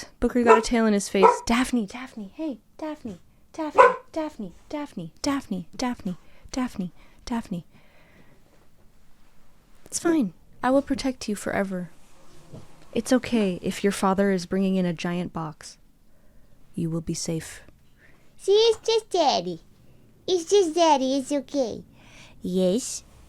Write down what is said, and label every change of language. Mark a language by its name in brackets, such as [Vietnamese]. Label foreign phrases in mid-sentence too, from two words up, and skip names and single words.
[English] Booker got a tail in his face. Daphne, Daphne. Hey, Daphne. Daphne, Daphne, Daphne, Daphne, Daphne, Daphne, Daphne. It's fine. I will protect you forever. It's okay if your father is bringing in a giant box. You will be safe. See, it's just Daddy. It's just Daddy. It's okay. Yes.